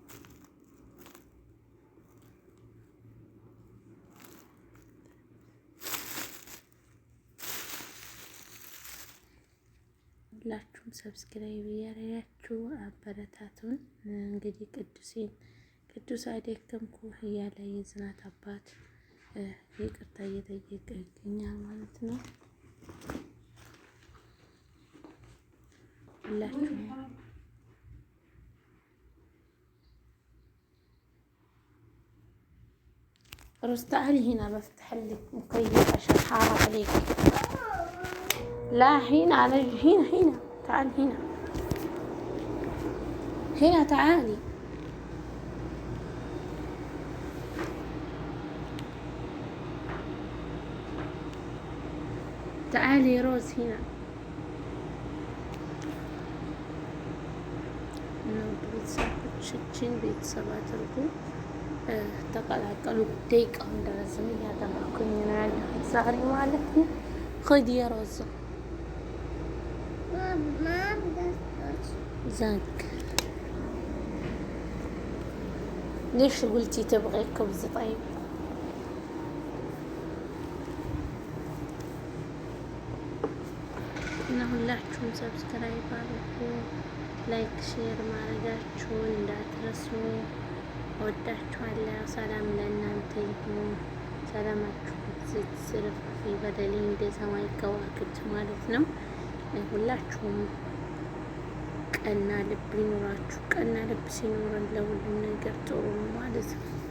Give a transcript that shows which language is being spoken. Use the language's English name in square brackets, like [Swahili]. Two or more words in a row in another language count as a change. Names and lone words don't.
[Amharic] ሁላችሁም ሰብስክራይብ እያደረጋችሁ አበረታቱን። እንግዲህ ቅዱስ አደከምኩ እያለ የጽናት አባት ይቅርታ እየጠየቀ ይገኛል ማለት ነው። [Arabic] ሁላችሁም روز تعالي هنا بفتح لك مكيف عشان حارة عليك. لا هنا على هنا تعالي هنا تعالي. تعالي روز هنا. [Amharic] ቤተሰቦችን ቤተሰብ አድርጉ ተቀላቀሉ። ደቂቃው እንደረዝም እያደረኩኝ ነው ያለሁት ዛሬ ማለት ነው። [Arabic] خذ يا روزة زنك. ليش قلتي تبغي خبز طيب؟ [Amharic] እና ሁላችሁም ሰብስክራይብ አድርጉ፣ [English] like share [Amharic] ማድረጋችሁን እንዳትረሱ። ወዳችኋለሁ። ሰላም ለእናንተ ይሁን። ሰላማችሁ ዝርፍ ይበደልኝ እንደ ሰማይ ከዋክብት ማለት ነው። ሁላችሁም ቀና ልብ ይኖራችሁ። ቀና ልብ ሲኖረን ለሁሉም ነገር ጥሩ ነው ማለት ነው።